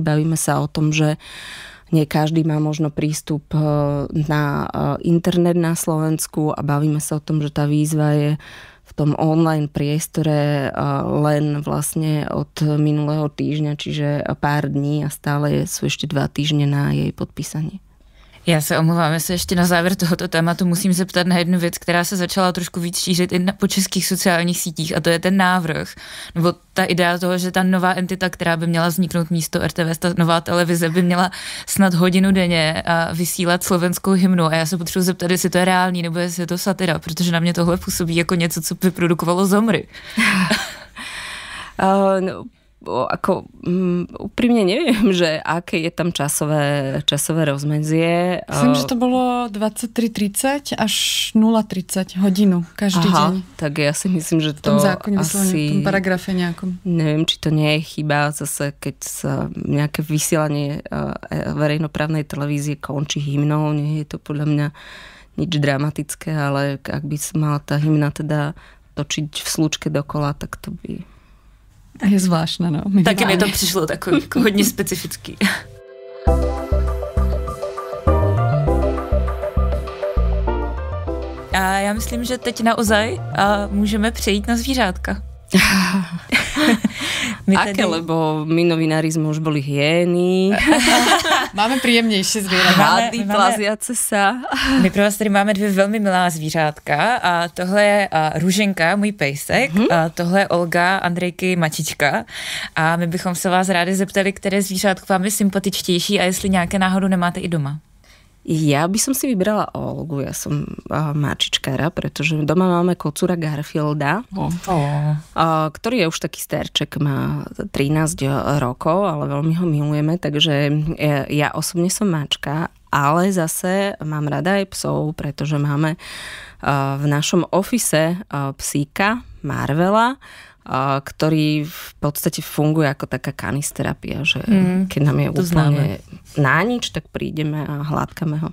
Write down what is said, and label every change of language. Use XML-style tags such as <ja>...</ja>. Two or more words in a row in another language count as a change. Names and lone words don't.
<sk>Bavíme sa o tom, že nie každý má možno prístup na internet na Slovensku a bavíme sa o tom, že tá výzva je v tom online priestore len vlastne od minulého týždňa, čiže pár dní a stále sú ešte 2 týždne na jej podpísanie.</sk> <cs>Já se omlouvám, já se ještě na závěr tohoto tématu musím zeptat na jednu věc, která se začala trošku víc šířit i po českých sociálních sítích, a to je ten návrh, nebo ta idea toho, že ta nová entita, která by měla vzniknout místo RTVS, ta nová televize by měla snad hodinu denně vysílat slovenskou hymnu. A já se potřebuji zeptat, jestli to je reálný, nebo jestli je to satira, protože na mě tohle působí jako něco, co vyprodukovalo Zomry.</cs> <sk>Úprimne neviem, že aké je tam časové rozmedzie. Myslím, že to bolo 23:30 až 0:30 hodinu každý deň. Tak ja si myslím, že to asi... v tom paragrafe nejakom. Neviem, či to nie je chyba zase, keď sa nejaké vysielanie verejnoprávnej televízie končí hymnou. Nie je to podľa mňa nič dramatické, ale ak by mala tá hymna teda točiť v slučke dokola, tak to by... Je zvláštne, no.</sk> <cs>Taky mi to přišlo takový jako hodně specifický. A já myslím, že teď naozaj můžeme přejít na zvířátka.</cs> <sk>Aké, lebo my novinári sme už boli hyény. Máme príjemnejšie zvířátka. Hady plaziace sa.</sk> <cs>My pro vás tady máme 2 velmi milá zvířátka a tohle je Růženka, můj pejsek, a tohle je Olga, Andrejky mačička a my bychom se vás rádi zeptali, které zvířátko vám je sympatičtější a jestli nějaké náhodou nemáte i doma.</cs> <sk>Ja by som si vybrala Olgu, ja som mačičkára, pretože doma máme kocúra Garfielda, ktorý je už taký starček, má 13 rokov, ale veľmi ho milujeme, takže ja osobne som mačka, ale zase mám rada aj psov, pretože máme v našom office psíka Marvela, ktorý v podstate funguje ako taká kanisterapia, že keď nám je úplne na nič, tak prídeme a hladkáme ho.</sk>